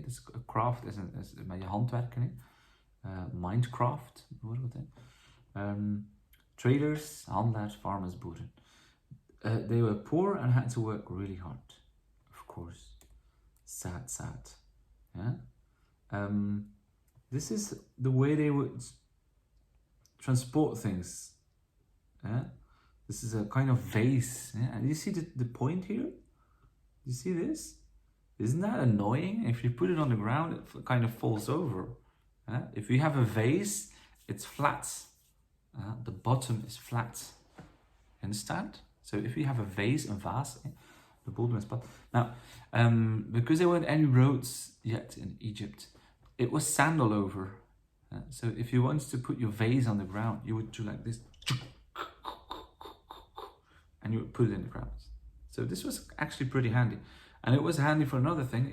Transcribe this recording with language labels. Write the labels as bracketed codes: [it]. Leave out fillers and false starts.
[nl] Dus craft is met je hand werken. Mindcraft, bijvoorbeeld. [en] Traders, [nl] handelaars, [en] farmers, [nl] boeren. [en] They were poor and had to work really hard, of course. Sad. This is the way they would transport things. This is a kind of vase. And you see the point here? You see this? Isn't that annoying? If you put it on the ground, it kind of falls over. If you have a vase, it's flat. The bottom is flat. Understand? So if you have a vase, [nl] een vaas, [en] the [nl] bodem is plat. [en] Now, because there weren't any roads yet in Egypt, it was sand all over. So if you wanted to put your vase on the ground, you would do like this. And you would put it in the ground. So this was actually pretty handy. And it was handy for another thing.